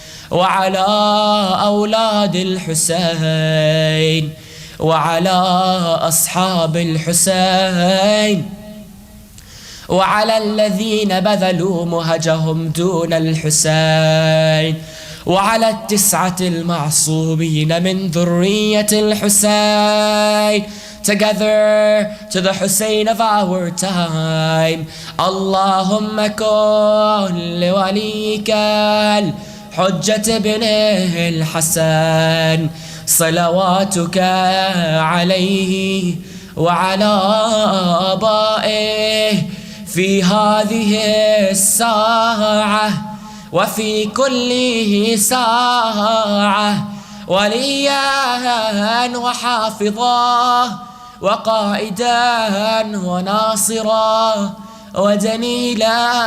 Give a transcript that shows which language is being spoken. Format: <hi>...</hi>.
<ar>وعلى أولاد الحسين وعلى أصحاب الحسين وعلى الذين بذلوا مهجهم دون الحسين وعلى 9 المعصومين من ذرية الحسين.</ar> <en>Together to the Hussein of our time.</en> <ar>اللهم كن لوليك الحجة بن الحسن صلواتك عليه وعلى آبائه في هذه الساعة وفي كل ساعة وليا وحافظا وقائدا وناصرا ودليلا</ar>